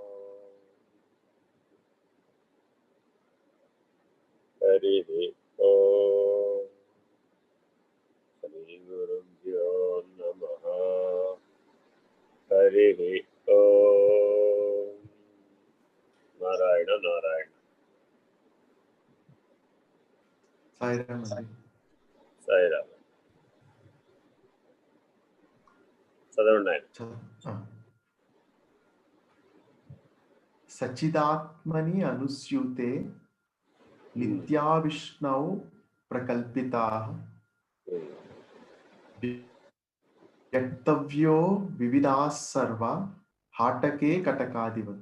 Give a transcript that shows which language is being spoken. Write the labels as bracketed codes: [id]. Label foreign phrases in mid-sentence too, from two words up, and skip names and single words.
[sa] हरिः ओम श्री गुरुभ्यो नमः। हरिः ओम नारायण नारायण। [te] సాయిరామ్ సాయిరామ్. చదవండి ఆయన. [sa] సచ్చిదాత్మని అనుస్యూతే నిత్యా విష్ణౌ ప్రకల్పితాః వ్యక్తవ్యో వివిధాః సర్వ హాటకే కటకాదివత్.